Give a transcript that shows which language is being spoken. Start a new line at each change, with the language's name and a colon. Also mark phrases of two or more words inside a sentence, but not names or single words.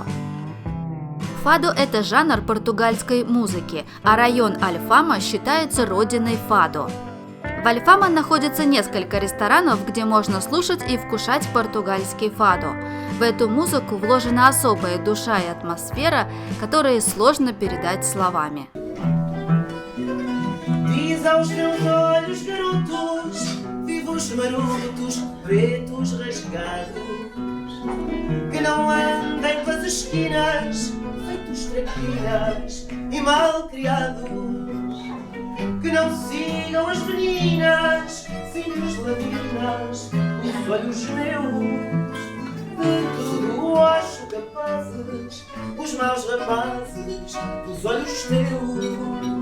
Russian: Фадо – это жанр португальской музыки, а район Альфама считается родиной фадо. В Альфама находится несколько ресторанов, где можно слушать и вкушать португальский фадо. В эту музыку вложена особая душа и атмосфера, которые сложно передать словами.
Portuguese: Diz aos teus olhos garotos, vivos marotos, pretos rasgados, que não andem pelas esquinas, feitos traquinas e mal criados, que não sigam as meninas, simples ladinas, os olhos meus, de tudo acho capazes, os maus rapazes, dos olhos teus.